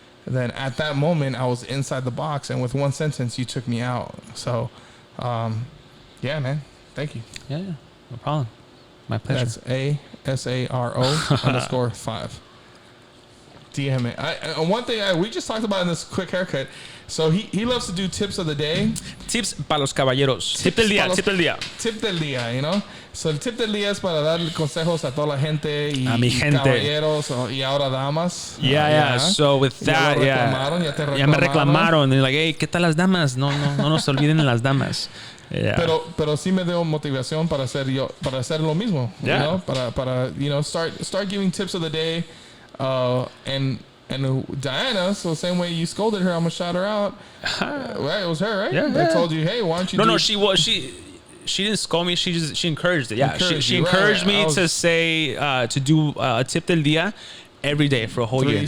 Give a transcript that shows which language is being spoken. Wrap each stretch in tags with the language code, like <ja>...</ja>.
<en>then at that moment I was inside the box, and with one sentence you took me out. So, yeah, man, thank you. Yeah, no problem. My pleasure. That's ASARO_5. DM it. One thing we just talked about in this quick haircut. So he loves to do tips of the day.</en> <es>Tips para los caballeros. Tip del día. Tip del día,</es> <en>you know.</en> <es>So el tip del día es para dar consejos a toda la gente y a mi gente. Caballeros y ahora damas.</es> <en>Yeah. So with that,</en> <es>ya me reclamaron.</es> <en>They're like, hey,</en> <es>¿qué tal las damas? No nos olviden de las damas.</es> <en>Yeah.</en> <es>Pero sí me dio motivación para hacer lo mismo.</es> <en>Yeah. You know, para you know, start giving tips of the day. And Diana, so the same way you scolded her, I'm gonna shout her out. Right, it was her, right? Yeah. They told you, hey, why don't you? No, she didn't scold me. She encouraged it. Yeah, she encouraged me to say to do a tip del día every day for a whole year.</en>